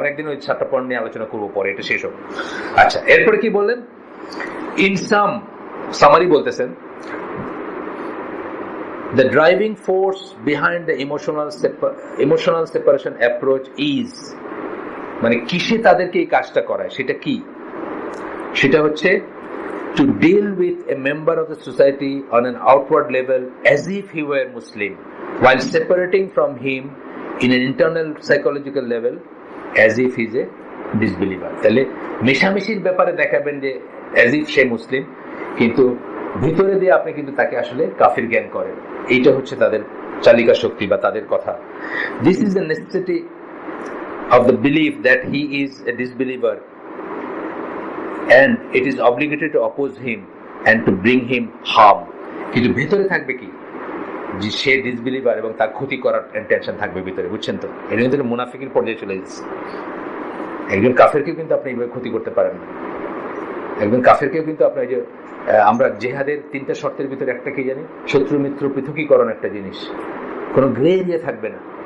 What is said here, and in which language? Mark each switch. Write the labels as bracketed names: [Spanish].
[Bangla] আমরা একদিন ওই 7টা পয়েন্ট নিয়ে আলোচনা করবো পরে, এটা শেষ হোক। আচ্ছা, এরপরে কি বললেন? ইন সামারি বলতেছেন, [English] the driving force behind the emotional separation approach is, [Bangla] মানে কিসে তাদেরকে এই কাজটা করায়, সেটা কি? সেটা হচ্ছে [English] to deal with a member of the society on an outward level as if he were Muslim, while separating from him in an internal psychological level as if he is a disbeliever. [Bangla] তাহলে মেশামেশির ব্যাপারে দেখাবেন যে [English] as if [Bangla] সে মুসলিম, কিন্তু ভিতরে দিয়ে আপনি কিন্তু তাকে আসলে কাফির জ্ঞান করেন। এইটা হচ্ছে তাদের চালিকা শক্তি বা তাদের কথা। [English] This is the necessity of the belief that he is a disbeliever, and it is obligatory to oppose him and to bring him harm. [Bangla] কিন্তু ভেতরে থাকবে কি? যে সে ডিসবিলিভার এবং তার ক্ষতি করার ইন্টেনশন থাকবে ভিতরে, বুঝছেন তো? এটা কিন্তু মুনাফিকের পর্যায়ে চলে যাচ্ছে। একজন কাফেরকেও কিন্তু আপনি এইভাবে ক্ষতি করতে পারেন না। একজন কাফেরকেও কিন্তু আপনার যে আমরা জেহাদের 3টা শর্তের ভিতরে একটা কি জানি? শত্রু মিত্র পৃথকীকরণ একটা জিনিস, কোনো গ্রে এরিয়া থাকবে না।